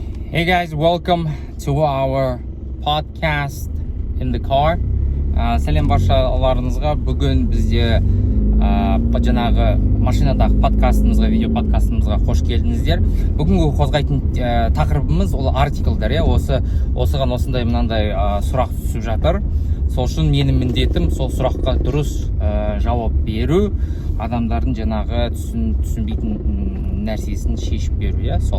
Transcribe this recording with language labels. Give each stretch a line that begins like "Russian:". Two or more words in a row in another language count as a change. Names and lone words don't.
English: Hey guys, welcome to our podcast in the car.
Kazakh: Сәлем баршаларыңызға. Бүгін бізде жаңағы машинадағы подкастымызға, видео подкастымызға қош келдіңіздер. Бүгінгі қозғайтын тақырыбымыз ол артиклдар. Осыған осындай мынандай сұрақ түсіп жатыр. Сол үшін менің міндетім сол сұраққа дұрыс жауап беру, адамдардың жаңағы түсінбейтін нәрсесін шешіп беру, сол.